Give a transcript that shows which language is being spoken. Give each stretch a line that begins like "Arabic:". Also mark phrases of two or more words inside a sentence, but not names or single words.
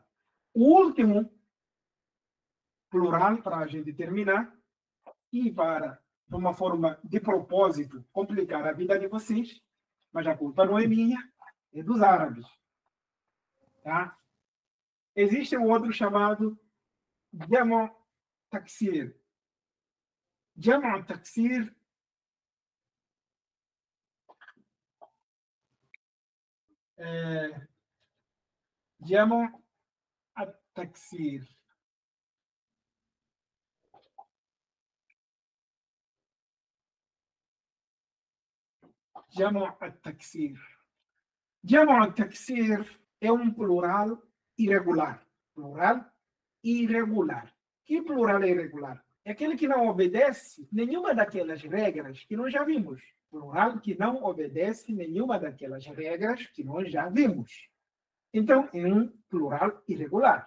Portuguese: O último plural, para a gente terminar, e para, de uma forma de propósito, complicar a vida de vocês, mas a culpa não é minha, é dos árabes. Tá? Existe um outro chamado
Arabic: جمع تكسير. جمع تكسير جمع تكسير. جمع تكسير. جمع تكسير
Portuguese: é um plural irregular. Plural irregular. Que plural é irregular? É aquele que não obedece nenhuma daquelas regras que nós já vimos. Plural que não obedece nenhuma daquelas regras que nós já vimos. Então, é um plural irregular.